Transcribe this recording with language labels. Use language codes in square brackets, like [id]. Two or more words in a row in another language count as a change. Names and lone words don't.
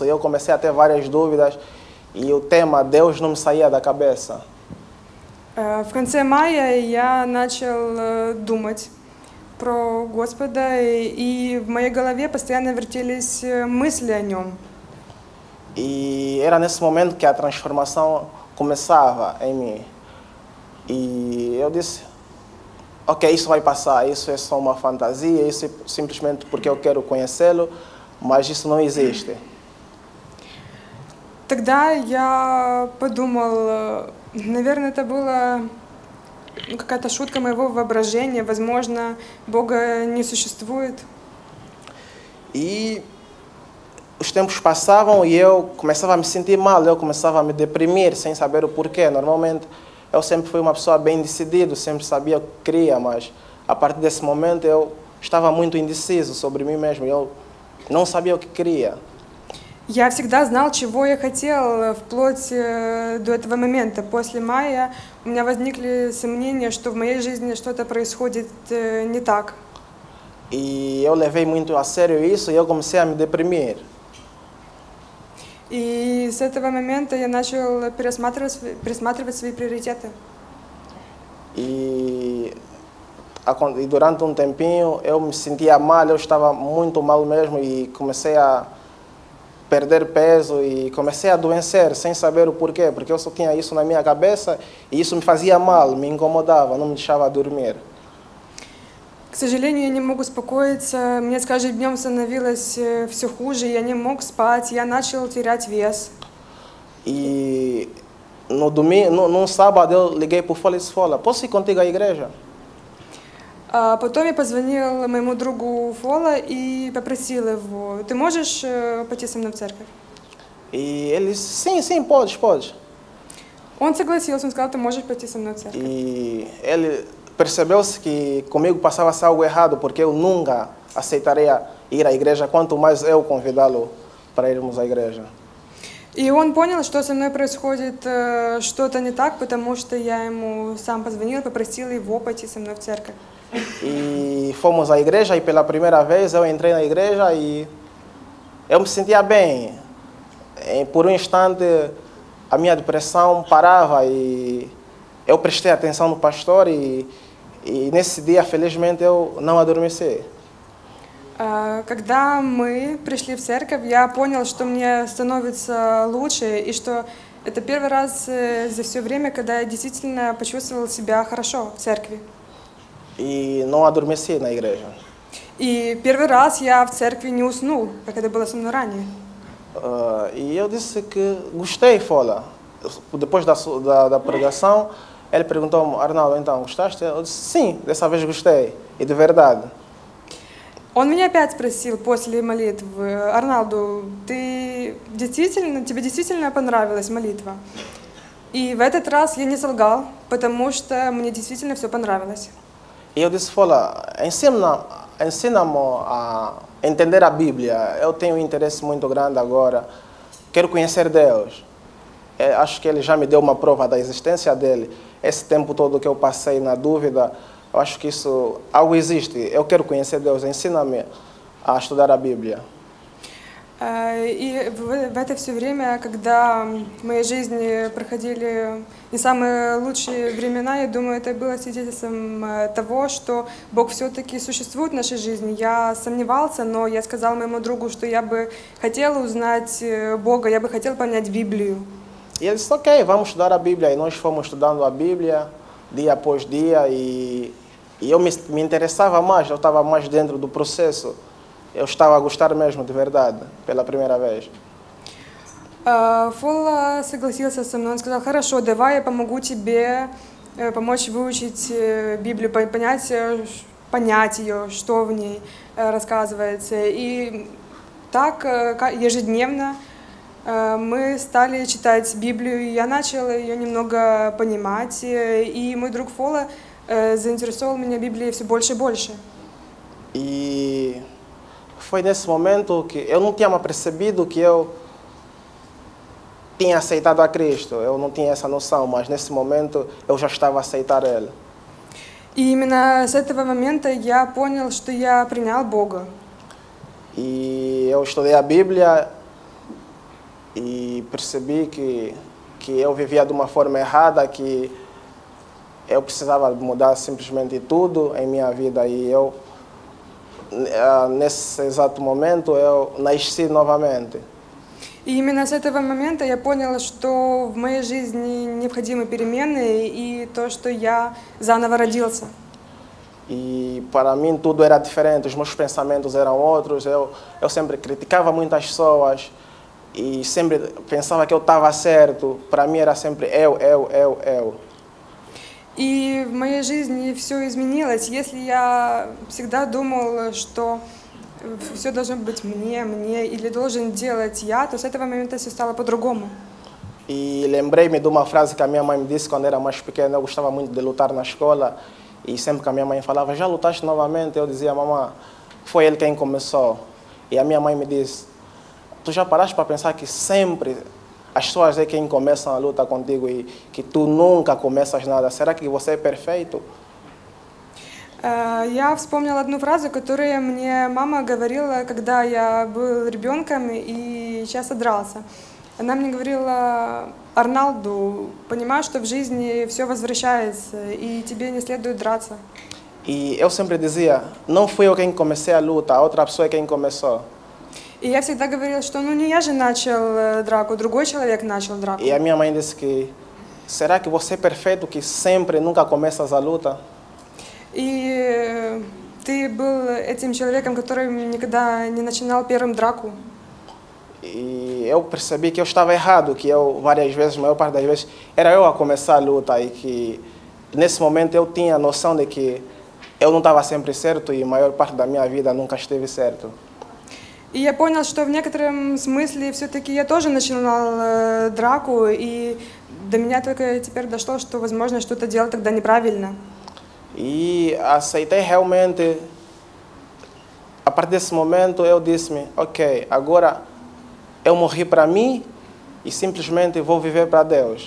[pt] Eu comecei a ter várias dúvidas e o tema Deus não me saía da cabeça. [ru] В конце мая я начал думать про Господа, и в моей голове постоянно вертелись мысли о Нем. [pt] E era nesse momento que a transformação começava em mim. E eu disse, ok, isso vai passar, isso é só uma fantasia, isso é simplesmente porque eu quero conhecê-lo, mas isso não existe. [ru] Тогда я подумал, наверное, это была какая-то шутка моего воображения, возможно, Бога не существует. [pt] E os tempos passavam e eu começava a me sentir mal, eu começava a me deprimir sem saber o porquê. Normalmente eu sempre fui uma pessoa bem decidida, sempre sabia o que queria, mas a partir desse momento eu estava muito indeciso sobre mim mesmo, eu não sabia o que queria. [ru] Я всегда знал, чего я хотел, вплоть до этого момента. После мая у меня возникли сомнения, что в моей жизни что-то происходит не так. [pt] E eu levei muito a sério isso e eu comecei a me deprimir. [ru] И с этого момента я начал пересматривать свои приоритеты. [pt] E durante um tempinho eu me sentia mal, eu estava muito mal mesmo e comecei a perder peso e comecei a adoecer sem saber o porquê, porque eu só tinha isso na minha cabeça e isso me fazia mal, me incomodava, não me deixava dormir. [ru] К сожалению, я не мог успокоиться, мне с каждым днем становилось все хуже, я не мог спать, я начал терять вес. [pt] E no sábado eu liguei para o Fola e disse, Fola, posso ir contigo à igreja? [ru] Потом я позвонил моему другу Фола и попросил его: ты можешь пойти со мной в церковь? [pt] E ele disse, sim, sim, podes. [ru] Он согласился, он сказал, ты можешь пойти со мной в церковь. [pt] E ele percebeu-se que comigo passava-se algo errado, porque eu nunca aceitaria ir à igreja, quanto mais eu convidá-lo para irmos à igreja. [ru] И он понял, что со мной происходит что-то не так, потому что я ему сам позвонил, попросил его пойти со мной в церковь. [pt] E fomos à igreja e pela primeira vez eu entrei na igreja e eu me sentia bem. Por um instante a minha depressão parava e eu prestei atenção no pastor e nesse dia, felizmente, eu não adormeci. [ru] Когда мы пришли в церковь, я понял, что мне становится лучше, и что это первый раз за все время, когда я действительно почувствовал себя хорошо в церкви. [pt] E não adormeci na igreja. [ru] И первый раз я в церкви не уснул, как это было со мной ранее. [pt] E eu disse que gostei, Fola. Depois da pregação, ele perguntou-me, Arnaldo, então, gostaste? Eu disse, sim, dessa vez gostei, e de verdade. [ru] Он меня опять спросил после молитвы, Арналду, тебе действительно понравилась молитва? И в этот раз я не солгал, потому что мне действительно все понравилось. [pt] E eu disse, Fola, ensina-me a entender a Bíblia. Eu tenho um interesse muito grande agora. Quero conhecer Deus. Acho que Ele já me deu uma prova da existência dEle. Esse tempo todo que eu passei na dúvida, eu acho que isso, algo existe. Eu quero conhecer Deus. Ensina-me a estudar a Bíblia. [ru] И в это все время, когда в моей жизни проходили не самые лучшие времена, я думаю, это было свидетельством того, что Бог все-таки существует в нашей жизни. Я сомневался, но я сказал моему другу, что я бы хотела узнать Бога, я бы хотела понять Библию. [pt] E ele disse, ok, vamos estudar a Bíblia. E nós fomos estudando a Bíblia dia após dia e eu me interessava mais, eu estava mais dentro do processo. Eu estava a gostar mesmo, de verdade, pela primeira vez. [ru] Фола согласился со мной, он сказал, хорошо, давай я помогу тебе помочь выучить Библию, понять ее, что в ней рассказывается. И так ежедневно мы стали читать Библию, и я начала ее немного понимать, и мой друг Фола заинтересовал меня Библией все больше и больше. [pt] E foi nesse momento que eu não tinha percebido que eu tinha aceitado a Cristo. Eu não tinha essa noção, mas nesse momento eu já estava a aceitar Ele. [ru] И именно с этого момента я понял, что я принял Бога. [pt] E eu estudei a Bíblia e percebi que eu vivia de uma forma errada, que eu precisava mudar simplesmente tudo em minha vida. E eu, nesse exato momento, eu nasci novamente. [ru] И именно с этого момента я понял, что в моей жизни необходимы перемены и то, что я заново родился. [pt] E para mim tudo era diferente, os meus pensamentos eram outros. Eu sempre criticava muitas pessoas e sempre pensava que eu estava certo. Para mim era sempre eu. [ru] И в моей жизни все изменилось. Если я всегда думал, что все должно быть мне или должен делать я, то с этого момента все стало по-другому. [pt] E lembrei-me de uma frase que a minha mãe me disse quando era mais pequena. Eu gostava muito de lutar na escola e sempre que a minha mãe falava, já lutaste novamente? Eu dizia, mamãe, foi ele quem começou. E a minha mãe me disse, tu já paraste para pensar que sempre as pessoas é quem começam a luta contigo и que tu nunca começas nada? Será que você é perfeito? [ru] Я вспомнила одну фразу, которую мне мама говорила, когда я был ребенком и часто дрался. Она мне говорила, Арналду, понимаешь, что в жизни все возвращается, и тебе не следует драться. [pt] E eu sempre dizia, não fui eu quem comecei a luta, a outra pessoa é quem começou. [ru] И я всегда говорила, что ну не я же начал драку, другой человек начал драку. [pt] E a minha mãe disse que, será que você é perfeito que sempre nunca começas a luta? [ru] И ты был этим человеком, который никогда не начинал первым драку. [pt] E eu percebi que eu estava errado, que eu várias vezes, a maior parte das vezes, era eu a começar a luta e que nesse momento eu tinha a noção de que eu não estava sempre certo e a maior parte da minha vida nunca esteve certo. [ru] И я понял, что в некотором смысле все-таки я тоже начинал драку, и до меня только теперь дошло, что, возможно, что-то делал тогда неправильно. [pt] E aceitei realmente. A partir desse momento eu disse-me, ok, agora eu morri para mim e simplesmente vou viver para Deus.